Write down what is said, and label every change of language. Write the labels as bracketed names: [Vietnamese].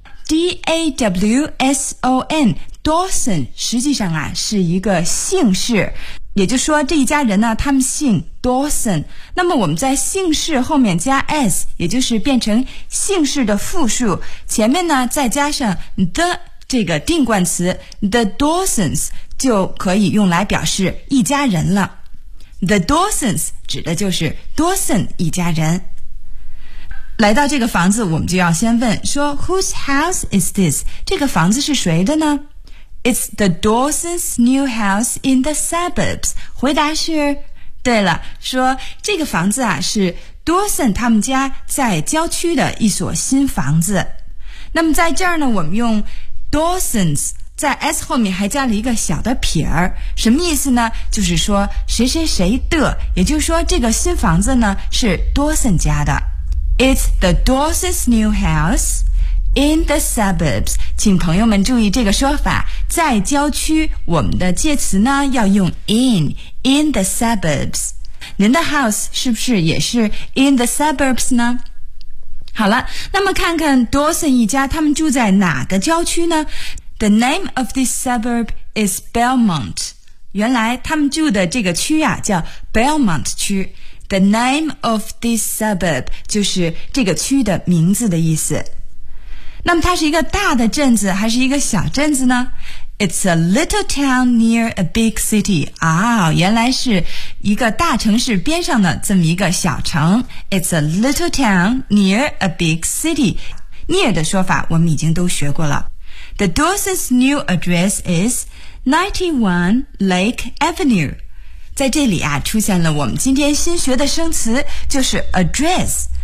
[Chinese] D-A-W-S-O-N Dawson 实际上啊是一个姓氏，也就是说这一家人呢他们姓 Dawson， 那么我们在姓氏后面加 S， 也就是变成姓氏的复数，前面呢再加上 the 这个定冠词 The Dawsons 就可以用来表示一家人了。 The Dawsons 指的就是 Dawson 一家人。来到这个房子我们就要先问说 [English] Whose house is this? [Chinese] 这个房子是谁的呢？ [English] It's the Dawson's new house in the suburbs. [Chinese] 回答是，对了，说这个房子啊是 Dawson 他们家在郊区的一所新房子。那么在这儿呢我们用 Dawson's， 在 S 后面还加了一个小的撇儿，什么意思呢？就是说谁谁谁的，也就是说这个新房子呢是 Dawson 家的。 [English] It's the Dawson's new house in the suburbs. [Chinese] 请朋友们注意这个说法，在郊区我们的介词呢要用 [English] in the suburbs. [Chinese] 您的 house 是不是也是 [English] in the suburbs [Chinese] 呢？好了，那么看看 Dawson 一家他们住在哪个郊区呢？ [English] The name of this suburb is Belmont. [Chinese] 原来他们住的这个区啊叫 Belmont 区。 [English] The name of this suburb [Chinese] 就是这个区的名字的意思。那么它是一个大的镇子还是一个小镇子呢？ [English] It's a little town near a big city. [Chinese] 啊、oh, 原来是一个大城市边上的这么一个小城。 [English] It's a little town near a big city. [Chinese] Near 的说法我们已经都学过了。 [English] The Dawson's new address is 91 Lake Avenue. [Chinese] 在这里啊出现了我们今天新学的生词就是 address.